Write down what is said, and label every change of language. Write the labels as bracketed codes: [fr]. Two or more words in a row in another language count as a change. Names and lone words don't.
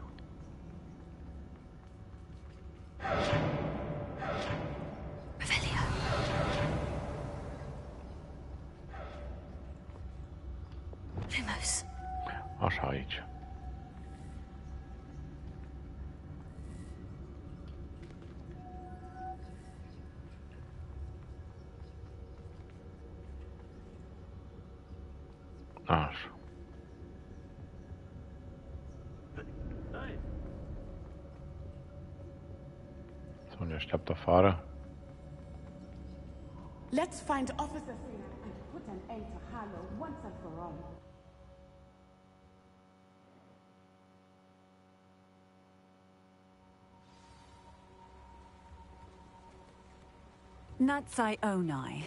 [ro] Revelio. Lumos. Așa, aici. Așa. Să ne așteaptă afară. [en] Let's find Officer Singer and put an end to Harlow once and for all. Natsai Onai.